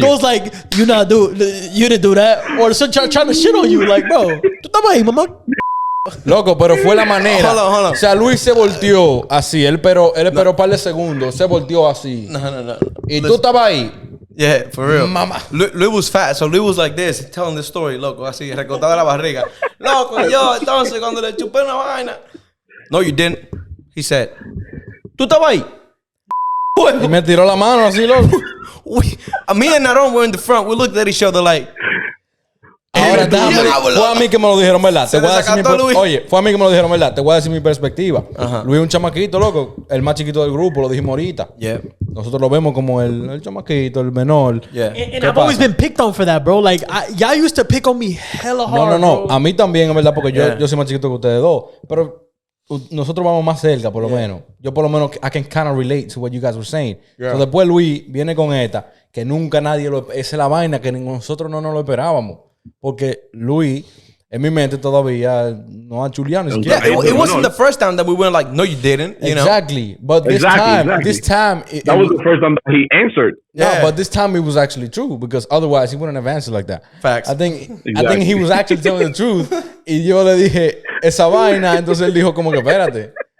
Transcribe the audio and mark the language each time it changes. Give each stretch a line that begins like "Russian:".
English: goes like, you didn't do that. Or some trying to shit on you. Like, bro,
Spanish: tú estabas ahí, mamá. Loco, pero fue la manera.
English: Hold on.
Spanish: O sea, Luis se volteó así. Él esperó un par de segundos. Se volteó así. No. Y tú estabas ahí.
English: Yeah, for real.
Spanish: Mama.
English: Luis was fat, so Luis was like this, telling the story,
Spanish: loco, así, recortada la barriga. Loco, yo, entonces, cuando le chupé una vaina.
English: No, you didn't. He said,
Spanish: ¿tú estabas ahí? Y me tiró la mano así, loco.
English: Me and Naron were in the front. We looked at each other like.
Spanish: Ahora, fue a mí que me lo dijeron, ¿verdad? Se desacató Luis. Oye, fue a mí que me lo dijeron, ¿verdad? Te voy a decir mi perspectiva. Ajá. Luis es un chamaquito, loco. El más chiquito del grupo, lo dijimos ahorita.
English: Yeah.
Spanish: Nosotros lo vemos como el chamaquito, el menor.
English: Yeah. And I've always been picked on for that, bro. Like, y'all used to pick on me hella hard. No. Bro.
Spanish: A mí también, es verdad, porque
English: Yeah.
Spanish: yo soy más chiquito que ustedes dos. Pero nosotros vamos más cerca, por lo menos. Yo, por lo menos,
English: I can kind of relate to what you guys were saying. Yeah.
Spanish: So, después Luis viene con esta, que nunca nadie lo... Esa es la vaina que nosotros no nos lo esperábamos. Porque Luis, en mi mente todavía no ha chuleado.
English: Yeah, it wasn't the first time that we went like, no, you didn't. You Exactly. But this time... That was the first time that he answered. Yeah, but this time it was actually true because otherwise he wouldn't have answered like that. Facts. I think he was actually telling the truth.
Spanish: Y yo le dije esa vaina, entonces él dijo como que espérate.